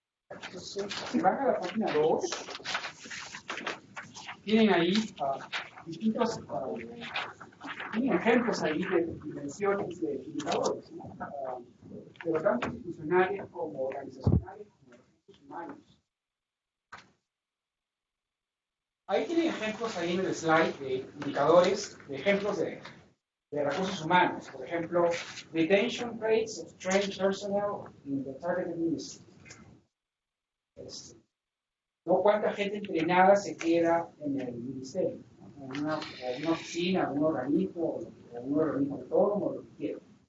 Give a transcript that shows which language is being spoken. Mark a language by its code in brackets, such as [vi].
[es] Entonces, si van a la página 2, tienen ahí distintos tienen ejemplos ahí de dimensiones de indicadores, ¿no? Pero tanto institucionales como organizacionales como recursos humanos. Ahí tienen ejemplos ahí en el slide de indicadores, de ejemplos de recursos humanos. Por ejemplo, [en] retention rates of trained personnel in the targeted industry. [es] ¿No? ¿Cuánta gente entrenada se queda en el ministerio? En una oficina, en un organismo, o en un organismo autónomo, o lo que quiera.